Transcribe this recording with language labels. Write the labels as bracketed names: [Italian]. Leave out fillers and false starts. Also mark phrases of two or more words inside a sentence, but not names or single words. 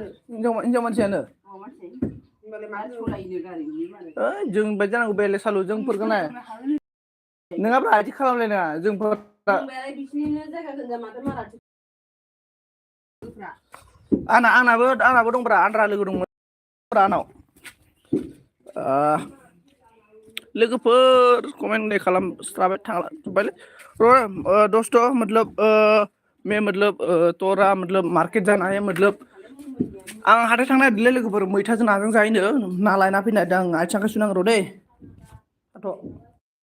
[Bodo] हिनजाव मानसियानो जों बायदि जानांगौ बेले सालु जोंफोरखौ नाय नङाब्ला बिदि खालामलायनाङा जोंफोर आंनाबो दंब्रा आद्रा लोगो दंमोन आंनाव लोगोफोर कमेन्ट खालामस्राबाय थांलाबायलै [Hindi] दोस्त मतलब मैं मतलब तोरा मतलब मार्केट जाना है मतलब [Bodo] आं हाथाय थांनो नागिरदोंलै लोगोफोर मैथाजों नाजों जाहैनो ना लायना फैनो नागिरदों आं आथिं आखाइ सुनांगौ र' दै थाथ'